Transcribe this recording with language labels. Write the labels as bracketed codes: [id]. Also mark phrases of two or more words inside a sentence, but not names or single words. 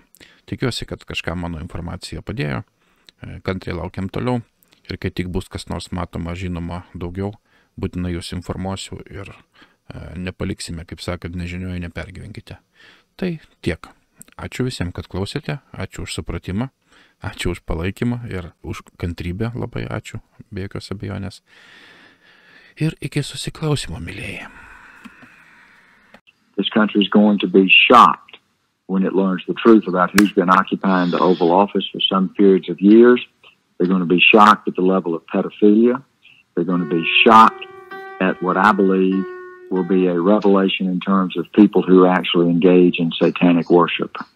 [lt] Tikiuosi, kad kažką mano informacija padėjo, kantriai laukiam toliau ir kai tik bus kas nors matoma, žinoma daugiau, būtinai jūs informuosiu ir nepaliksime, kaip sakant, nežinioje, nepergyvenkite. Tai tiek. Ačiū visiems, kad klausėte, ačiū už supratimą, ačiū už palaikymą ir už kantrybę, labai ačiū, be jokios abejonės. Ir iki susiklausimo, mylėjai. [en] This country is going to be shocked when it learns the truth about who's been occupying the Oval Office for some periods of years. They're going to be shocked at the level of pedophilia. They're going to be shocked at what I believe will be a revelation in terms of people who actually engage in satanic worship.